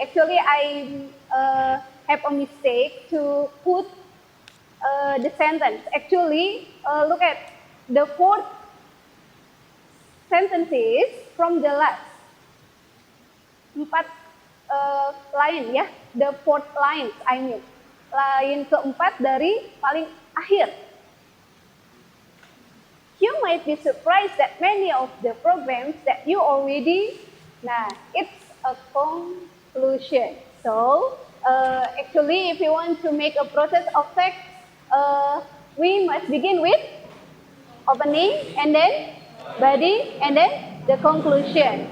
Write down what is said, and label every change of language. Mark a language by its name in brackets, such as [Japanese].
[English] Actually, I have a mistake to put the sentence. Actually, look at the fourth sentences from the last. Empat line ya, the fourth line, I mean. [Indonesian] Line keempat dari paling akhir. [English] You might be surprised that many of the programs that you already, nah, it's a conclusion. So, actually, if you want to make a process of text, we must begin with opening, and then body, and then the conclusion.